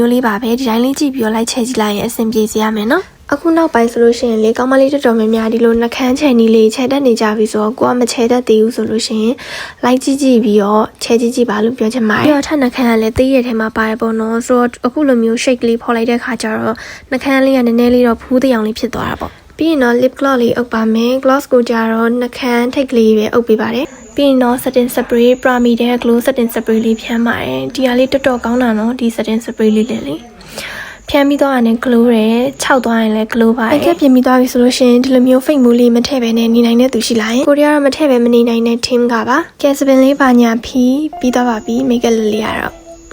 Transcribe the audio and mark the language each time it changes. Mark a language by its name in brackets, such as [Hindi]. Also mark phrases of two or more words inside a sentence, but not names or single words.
[Burmese] မျိုးလေးပါပဲဒီတိုင်းလေးကြည့်ပြီးတော့လိုက်ချဲကြည့်လိုက်ရင်အဆင်ပြေစေရမယ်နော်အခုနောက်ပိုင်းဆိုလို့ရှိရင်လေကောင်းမလေးတော်တော်များများဒီလိုနှခမ်းချဲနီလေးချဲတက်နေကြပြီဆိုတော့ကိုကမချဲတတ်သေးဘူးဆို လို့ရှိရင်လိုက်ကြည့်ကြည့်ပြီးတော့ချဲကြည့်ကြည့်ပါလို့ပြောချင်ပါတယ်ပြီးတော့ထပ်နှခမ်းကလည်းသေးရထဲမှာပါတယ်ပေါ့နော်ဆိုတော့အခုလိုမျိုး shake လေး ဖော်လိုက်တဲ့ခါကျတော့နှခမ်းလေးကနည်းနည်းလေးတော့ဖူးတဲ့အောင်လေးဖြစ်သွားတာပေါ့ပြီးရင်တော့ [English] lip gloss [Burmese] လေးအုပ်ပါမယ် gloss ကိုကြတော့နှခမ်းထိပ်ကလေးပဲအုပ်ပေးပါတယ်ပြီးရင်တော့ [English] setting spray [Burmese] Prami တဲ့ [English] glow setting spray [Burmese] လေးဖြန်းပါတယ်ဒီဟာလေးတော်တော်ကောင်းတာနော်ဒီ [English] setting spray [Burmese] လေးလေဖြန်းပြီးတော့အနေ glow ရယ်ခြောက်သွားရင်လည်း glow ပါတယ်အခက်ပြင်ပြီးသွားပြီဆိုလို့ရှိရင်ဒီလိုမျိုး fake မူလေးမထည့်ပဲနဲ့နေနိုင်တဲ့သူရှိလာရင်ကိုရီးယားတော့မထည့်ပဲမနေနိုင်တဲ့ team ကပါ Casabin လေးပါညာဖီးပြီးတော့ပါပြီ [English] make up [Burmese] လေးရတော့